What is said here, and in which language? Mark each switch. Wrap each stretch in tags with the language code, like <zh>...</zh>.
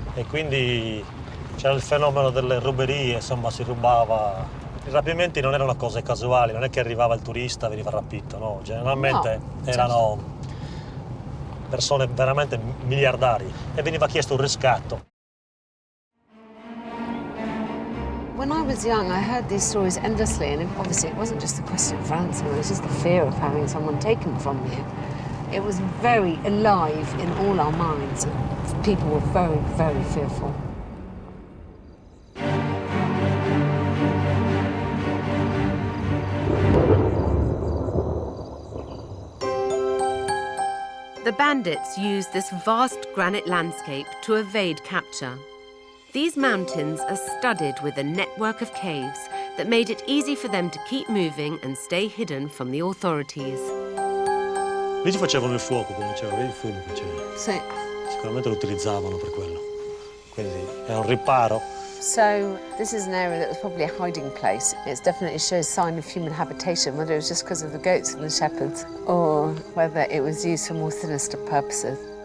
<it>e quindi c'era il fenomeno delle ruberie, insomma si rubava. I rapimenti non erano cose casuali, non è che arrivava il turista e veniva rapito, no, generalmente erano persone veramente miliardari e veniva chiesto un riscatto.</it> <en>When I was young, I heard these stories endlessly, and obviously it wasn't just the question of ransom, it was just the fear of having someone taken from you. It was very alive in all our minds. People were very, very fearful. The bandits used this vast granite landscape to evade capture. These mountains are studded with a network of caves that made it easy for them to keep moving and stay hidden from the authorities.</en> <it>Lì ci facevano il fuoco, quando c'era il fumo che c'era. Sì. Sicuramente lo utilizzavano per quello. Quindi era un riparo</it> <en>So this is an area that was probably a hiding place. It definitely shows sign of human habitation, whether it was just because of the goats and the shepherds, or whether it was used for more sinister purposes.</en>